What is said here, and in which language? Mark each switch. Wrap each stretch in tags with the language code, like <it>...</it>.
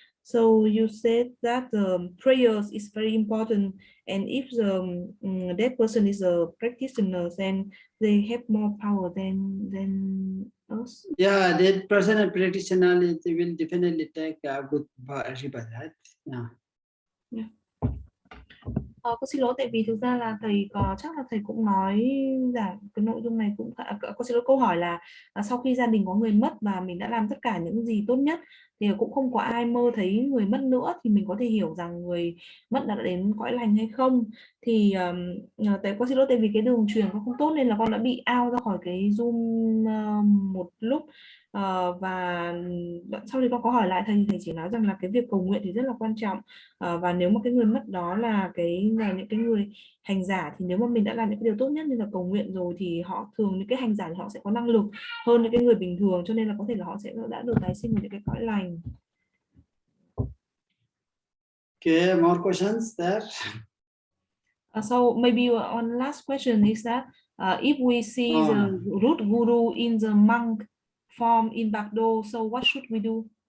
<en>So you said that prayers is very important, and if the dead person is a practitioner, then they have more power than us. Yeah, that person and practitioner, they will definitely take a good rebirth, right? Yeah. Yeah.</en> <vi>Cô xin lỗi tại vì thực ra là thầy chắc là thầy cũng nói rằng cái nội dung này cũng cô xin lỗi, câu hỏi là sau khi gia đình có người mất và mình đã làm tất cả những gì tốt nhất thì cũng không có ai mơ thấy người mất nữa, thì mình có thể hiểu rằng người mất đã đến cõi lành hay không. Thì cô xin lỗi tại vì cái đường truyền nó không tốt nên là con đã bị out ra khỏi cái Zoom một lúc. Và sau thì con có hỏi lại thầy chỉ nói rằng là cái việc cầu nguyện thì rất là quan trọng, và nếu mà cái người mất đó là những cái người hành giả thì nếu mà mình đã làm những cái điều tốt nhất như là cầu nguyện rồi thì họ thường những cái hành giả thì họ sẽ có năng lực hơn những cái người bình thường, cho nên là có thể là họ sẽ đã được tái sinh vào những cái cõi lành.</vi> <en>Okay, more questions there? So maybe one last question is that if we see the root guru in the monk form in BARDO, so what should we do?</en>